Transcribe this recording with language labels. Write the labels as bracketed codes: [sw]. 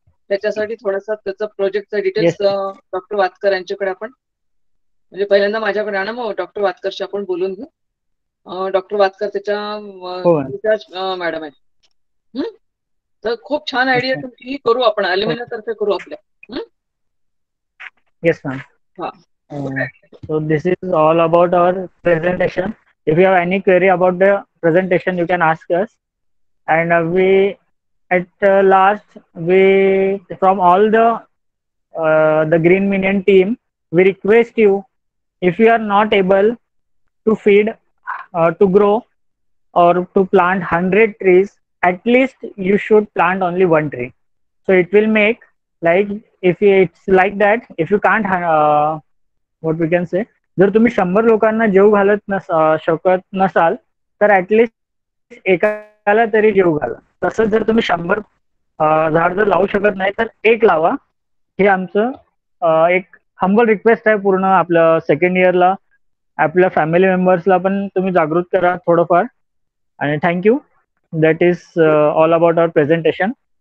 [mr] त्याच्यासाठी थोडासा त्याचा प्रोजेक्टचा डिटेल्स डॉक्टर वातकर यांच्याकडे आपण, म्हणजे पहिल्यांदा माझ्याकडे आणा, मग डॉक्टर वातकरशी आपण बोलून घेऊ. डॉक्टर वातकर त्याच्या मॅडम आहेत. तर खूप छान आयडिया तुमची करू आपण, अल्युमिनी तर्फे करू आपल्या. [en] Yes ma'am. So this is all about our presentation. If you have any query about the presentation, you can ask us. And we at last, we from all the Green Minion team, we request you, if you are not able to feed, to grow or to plant 100 trees, at least you should plant only one tree. So it will make, like if it's like that, if you can't what we can say, [mr] जर तुम्ही 100 लोकांना जेव घालत शकत नसाल तर at least एकाला तरी जेव घाला. तसंच जर तुम्ही 100 झाड जर लावू शकत नाही तर एक लावा. हे आमचं एक हंबल रिक्वेस्ट आहे पूर्ण आपल्या सेकंड इयरला. आपल्या फॅमिली मेंबर्सला पण तुम्ही जागृत करा थोडंफार. आणि thank you. [en] That is all about our presentation.